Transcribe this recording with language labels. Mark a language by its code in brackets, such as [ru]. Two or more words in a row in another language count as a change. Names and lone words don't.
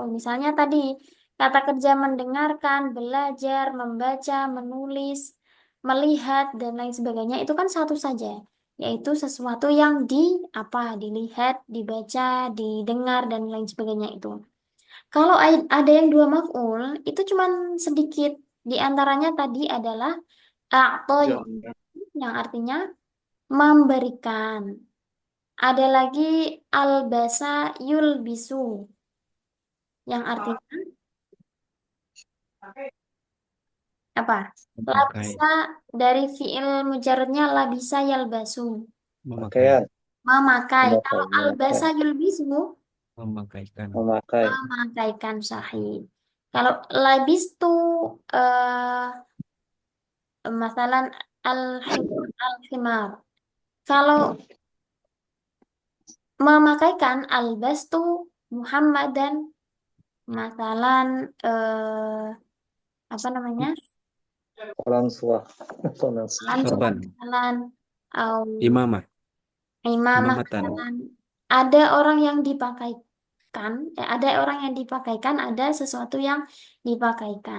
[id] Misalnya tadi kata kerja mendengarkan, belajar, membaca, menulis, melihat dan lain sebagainya itu kan satu saja, yaitu sesuatu yang dilihat, dibaca, didengar dan lain sebagainya itu. Kalau ada yang 2 maf'ul itu cuman sedikit. Di antaranya tadi adalah a'to Jangan. yang artinya memberikan. Ada lagi [ar] albasa yulbisu [id] yang artinya apa? Memakai. Labisa dari fiil mujarradnya [ar] labisa yalbasu, [id] Memakai. Pakaian. memakai. Memakai. Kalau [ar] albasa yulbisu, [id] Memakaikan. Memakai. memakaikan sahih. [ar] Kalau labistu eh masalan al-khimar. [id] Kalau memakaikan [ar] albastu Muhammadan, masalan [id] apa namanya? Orang tua. Orang Langsung Sorban. [ar] masalan au [id] Imamah. imamah Imamatan. masalan. Ada orang yang dipakaikan, ada orang yang dipakaikan, ada sesuatu yang dipakaikan.